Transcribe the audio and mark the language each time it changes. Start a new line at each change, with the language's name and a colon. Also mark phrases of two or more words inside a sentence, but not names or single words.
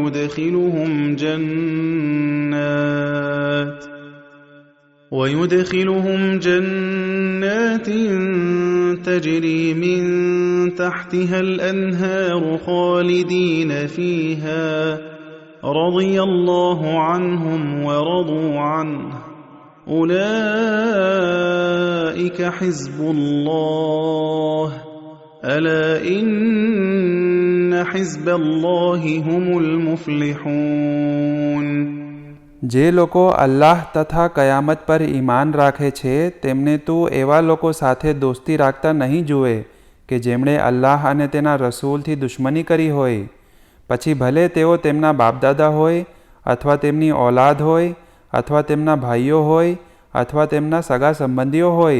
Arabic: ويدخلهم جنات تجري من تحتها الأنهار خالدين فيها رضي الله عنهم ورضوا عنه أولئك حزب الله ألا إن حزب الله هم المفلحون.
Gujarati: જે લોકો અલ્લાહ તથા કયામત પર ઈમાન રાખે છે તેમને તું એવા લોકો સાથે દોસ્તી રાખતા નહીં જુએ કે જેમણે અલ્લાહ અને તેના રસૂલથી દુશ્મની કરી હોય, પછી ભલે તેઓ તેમના બાપદાદા હોય અથવા તેમની ઔલાદ હોય અથવા તેમના ભાઈઓ હોય અથવા તેમના સગા સંબંધીઓ હોય.